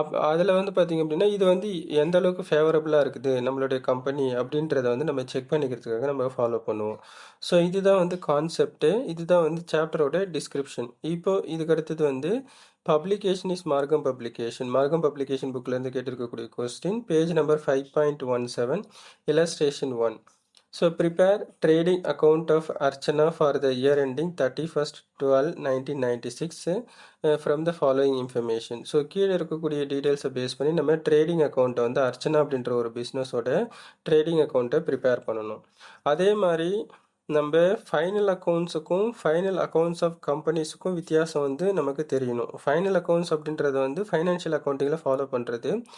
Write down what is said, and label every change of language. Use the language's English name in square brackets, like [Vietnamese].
[Tamil] அதில் பார்த்திங்க அப்படின்னா இது எந்த அளவுக்கு ஃபேவரபுளாக இருக்குது நம்மளுடைய கம்பெனி அப்படின்றத நம்ம செக் பண்ணிக்கிறதுக்காக நம்ம ஃபாலோ பண்ணுவோம். ஸோ இதுதான் கான்செப்ட்டு, இதுதான் சாப்டரோட டிஸ்கிரிப்ஷன். இப்போது இதுக்கு அடுத்தது பப்ளிகேஷன் இஸ் மார்க்கம் publication புக்கிலேருந்து கேட்டிருக்கக்கூடிய question, page number 5.17, illustration 1. [English] So prepare trading account of Archana for the year ending 31/12/1996 from the following information. [Tamil] So கீழே இருக்கக்கூடிய டீட்டெயில்ஸை பேஸ் பண்ணி நம்ம ட்ரேடிங் அக்கௌண்ட்டை அர்ச்சனா அப்படின்ற ஒரு பிஸ்னஸோட ட்ரேடிங் அக்கௌண்ட்டை ப்ரிப்பேர் பண்ணணும். அதே மாதிரி நம்ம ஃபைனல் அக்கௌண்ட்ஸுக்கும் ஃபைனல் அக்கௌண்ட்ஸ் ஆஃப் கம்பெனிஸுக்கும் வித்தியாசம் நமக்கு தெரியணும். ஃபைனல் அக்கௌண்ட்ஸ் அப்படின்றது ஃபைனான்ஷியல் அக்கௌண்டிங்கில் ஃபாலோ பண்ணுறது.